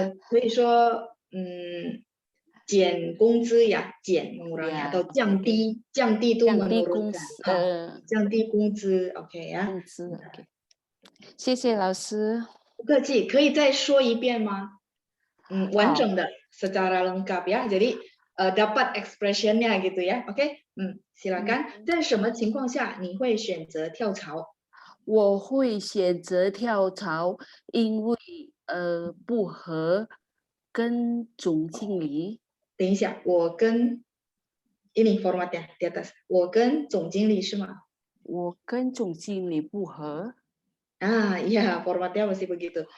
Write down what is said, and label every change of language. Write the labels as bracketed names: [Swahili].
[Chinese] 可以说减工资呀，减 mengurangi [Indonesian] Ya, atau oke. [Chinese] 降低 itu 降低 menurunkan 降低工资 OK 呀，工资 OK。谢谢老师。不客气，可以再说一遍吗？ [Indonesian] 完整的 secara lengkap ya. Jadi dapat expressionnya gitu ya. Oke, silakan. [Chinese] 在什么情况下你会选择跳槽？我会选择跳槽，因为不和跟总经理。等一下，我跟 [Indonesian] ini formatnya di atas， [Chinese] 我跟总经理是吗？我跟总经理不和。 [Indonesian] Iya, formatnya masih begitu.